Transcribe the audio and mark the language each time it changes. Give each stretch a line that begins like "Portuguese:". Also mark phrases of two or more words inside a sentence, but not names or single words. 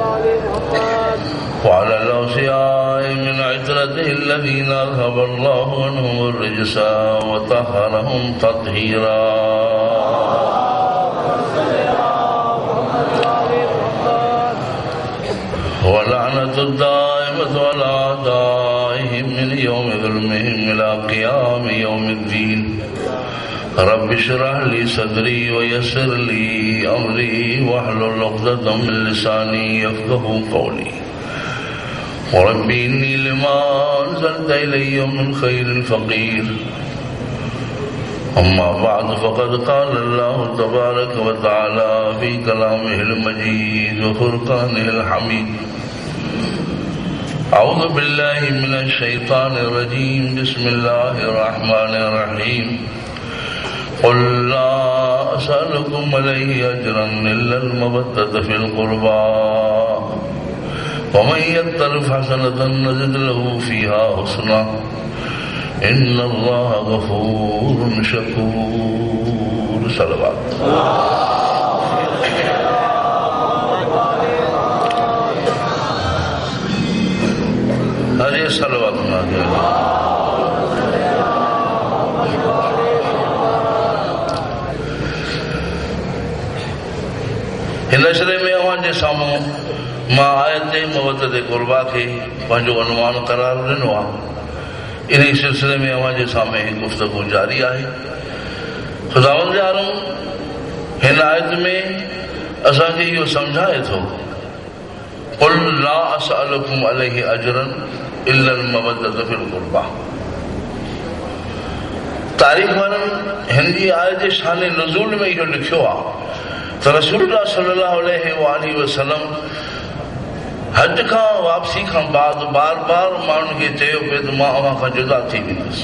Arabic: وعلى أوصيائه من عترته الذين أذهب الله عنهم الرجس وطهرهم تطهيرا. واللعنة الدائمة على أعدائهم من يوم ظلمهم إلى قيام يوم الدين. رب اشرح لي صدري ويسر لي أمري واحلل عقدة من لساني يفقهوا قولي. رب إني لما أنزلت إلي من خير فقير. أما بعد فقد قال الله تبارك وتعالى في كلامه المجيد وفرقانه الحميد. أعوذ بالله من الشيطان الرجيم بسم الله الرحمن الرحيم قل لا أسألكم عليه أجرا إلا المودة في القربى ومن يقترف حسنة نزد له فيها حسنا إن الله غفور شكور. सलवात।
Sindhi: हज़रत सलवात हिन सिलसिले में अवां जे साम्हूं मां आयत मवद्दत क़ुर्बा खे पंहिंजो अनुमान करार ॾिनो आहे। इन सिलसिले में अवां जे साम्हूं गुफ़्तगू जारी आहे। ख़ुदावंद आलम हिन आयत में असांखे इहो सम्झाए थो
Arabic: قل لا أسألكم عليه أجرا إلا المودة في القربى.
Sindhi: तारीख़ वारनि हिन जी आयत जे शान नुज़ूल में इहो लिखियो आहे त रसूलुल्लाह
Arabic: صلى الله عليه وسلم
Sindhi: हज खां वापसी खां बाद बार बार माण्हुनि खे चयो पिए त मां अव्हां खां जुदा थी वेंदुसि।